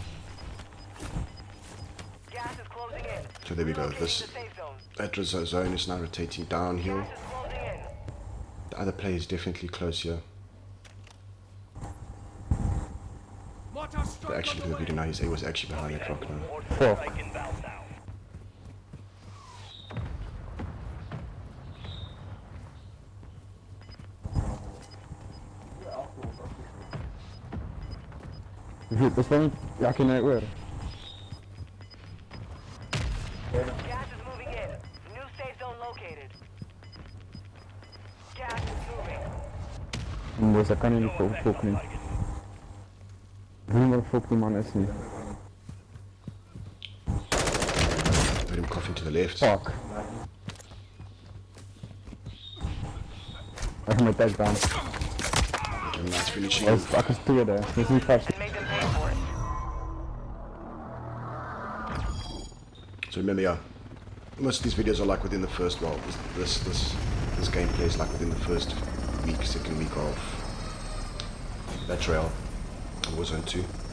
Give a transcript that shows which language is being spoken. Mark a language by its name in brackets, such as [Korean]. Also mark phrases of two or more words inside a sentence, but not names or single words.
[English] Gas is closing in. So there we go. Relocating This the safe zone. that zone is now rotating downhill. Gas is closing in. The other player is definitely close here. But actually, look at the video now. He was actually behind that rock now. Fuck. Strike inbound now. [Afrikaans] Dis wel niet, ja ek nou oor. [English] Gas is moving in. New safe zone located. Gas is moving. Boys, [Afrikaans] ek kan nie fok nie. Ek weet nie wat fok die man is nie. [English] Heard him coughing to the left. Fuck. [Afrikaans] Ek gaan my [English] tag down. And nice finishing. [Afrikaans] Ek is tweede, dis nie vast. [English] And make them pay for it. So remember, yeah, most of these videos are like within the first, well, this gameplay is like within the first week, second week of that trail, Warzone 2.